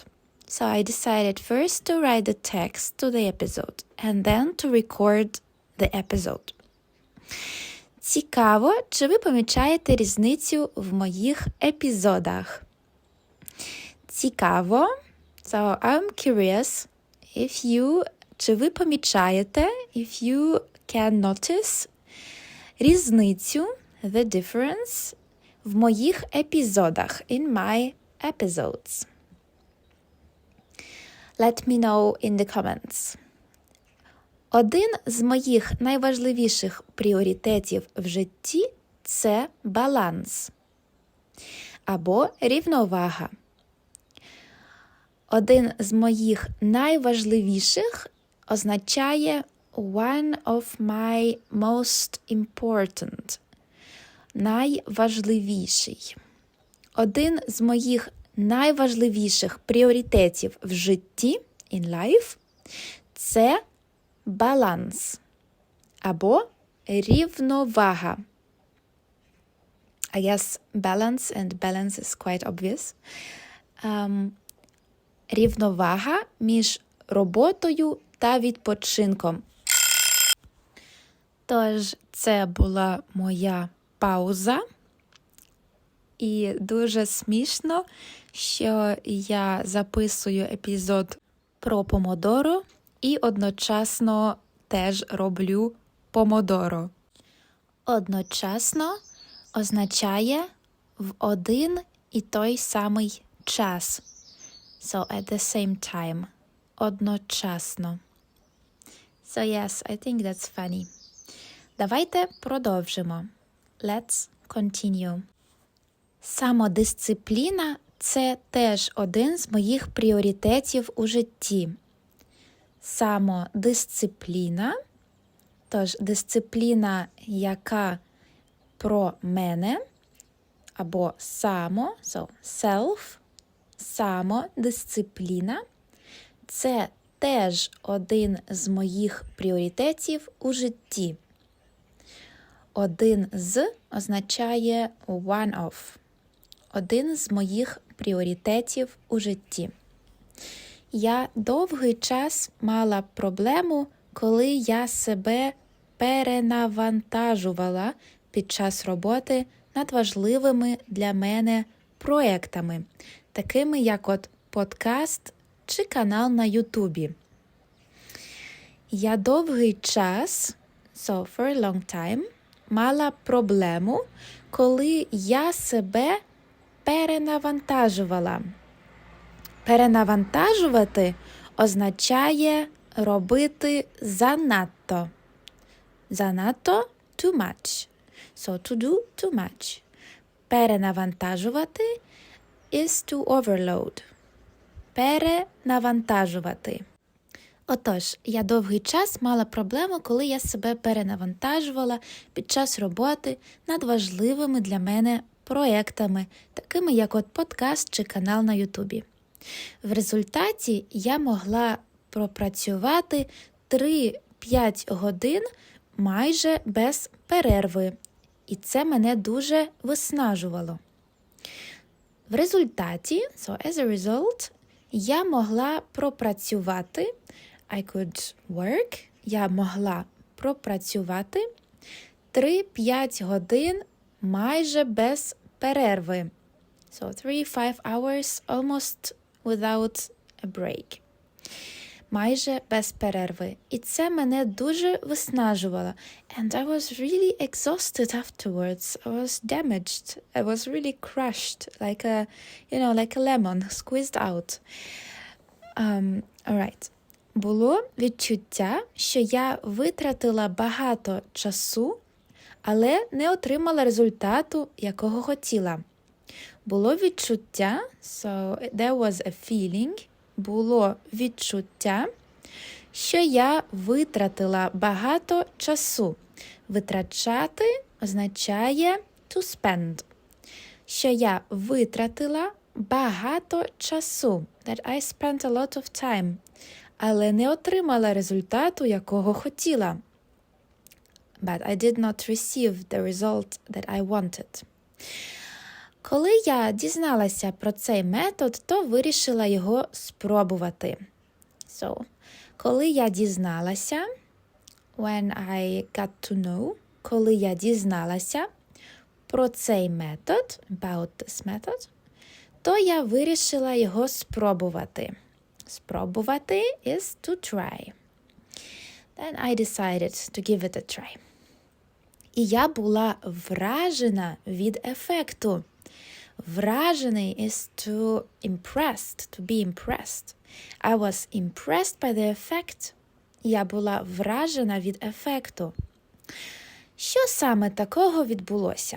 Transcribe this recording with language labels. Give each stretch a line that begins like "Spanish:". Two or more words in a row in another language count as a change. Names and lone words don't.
English: So I decided first to write the text to the episode and then to record the episode.
Ukrainian: Цікаво, чи ви помічаєте різницю в моїх епізодах? Цікаво.
English: So I'm curious if you,
Ukrainian: чи ви помічаєте,
English: if you can notice різницю, the difference,
Ukrainian: в моїх епізодах,
English: in my episodes. Let me know in the comments.
Ukrainian: Один з моїх найважливіших пріоритетів в житті – це баланс або рівновага. Один з моїх найважливіших означає
English: one of my most important.
Ukrainian: Найважливіший. Один з моїх найважливіших пріоритетів в житті,
English: in life,
Ukrainian: це баланс або рівновага.
English: I guess balance is quite obvious.
Ukrainian: Рівновага між роботою та відпочинком. Тож, це була моя пауза. І дуже смішно, що я записую епізод про помодоро і одночасно теж роблю помодоро. Одночасно означає в один і той самий час.
English: So at the same time. Одночасно. So yes, I think that's funny.
Ukrainian: Давайте продовжимо.
English: Let's continue.
Ukrainian: Самодисципліна – це теж один з моїх пріоритетів у житті. Самодисципліна, тож дисципліна, яка про мене, або само,
English: so self,
Ukrainian: самодисципліна – це теж один з моїх пріоритетів у житті. Один з означає
English: one of.
Ukrainian: Один з моїх пріоритетів у житті. Я довгий час мала проблему, коли я себе перенавантажувала під час роботи над важливими для мене проектами, такими як от подкаст чи канал на Ютубі. Я довгий час,
English: so for a long time,
Ukrainian: мала проблему, коли я себе перенавантажувала. Перенавантажувати означає робити занадто. Занадто –
English: too much. So to do too much. Перенавантажувати is to overload.
Ukrainian: Перенавантажувати. Отож, я довгий час мала проблему, коли я себе перенавантажувала під час роботи над важливими для мене проєктами, такими як от подкаст чи канал на Ютубі. В результаті я могла пропрацювати 3-5 годин майже без перерви, і це мене дуже виснажувало. В результаті,
English: so as a result,
Ukrainian: я могла пропрацювати, я могла пропрацювати 3-5 годин майже без перерви.
English: So 3-5 hours almost without a break.
Ukrainian: Майже без перерви. І це мене дуже виснажувало.
English: And I was really exhausted afterwards. I was damaged. I was really crushed, like a lemon squeezed out. Alright.
Ukrainian: Було відчуття, що я витратила багато часу, але не отримала результату, якого хотіла. Було відчуття,
English: so there was a feeling,
Ukrainian: було відчуття, що я витратила багато часу. Витрачати означає
English: to spend.
Ukrainian: Що я витратила багато часу.
English: That I spent a lot of time.
Ukrainian: Але не отримала результату, якого хотіла.
English: But I did not receive the result that I wanted.
Ukrainian: Коли я дізналася про цей метод, то вирішила його спробувати. So, коли я дізналася,
English: when I got to know,
Ukrainian: коли я дізналася про цей метод,
English: about this method,
Ukrainian: то я вирішила його спробувати.
English: Спробувати is to try. Then I decided to give it a try.
Ukrainian: І я була вражена від ефекту.
English: Вражений is to impressed, to be impressed. I was impressed by the effect.
Ukrainian: Я була вражена від ефекту. Що саме такого відбулося?